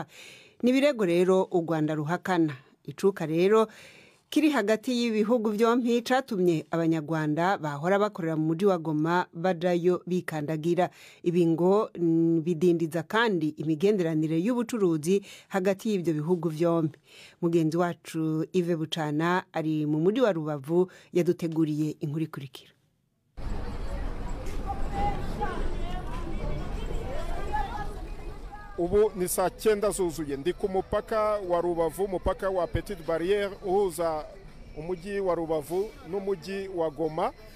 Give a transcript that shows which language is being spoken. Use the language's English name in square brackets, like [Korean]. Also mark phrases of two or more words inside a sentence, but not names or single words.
[Rundi] Nibirego rero u Rwanda ruhakana. Icuka rero kiri hagati y'ibihugu byompi catumye abanyarwanda bahora bakorera mu muji wa Goma bajayo bikandagira. Ibi ngo bidindiza kandi imigenderanire y'ubucuruzi hagati y'ibyo bihugu byompi. Mugenzi wacu Ive Bucana ari mu muji wa Rubavu yaduteguriye inkuru ikurikira. [Kinyarwanda] Ubu ni saa 9 zuzuye, ndi ku mupaka wa Rubavu, umupaka wa Petite Barrière uhuza umujyi wa Rubavu n'umujyi wa Goma.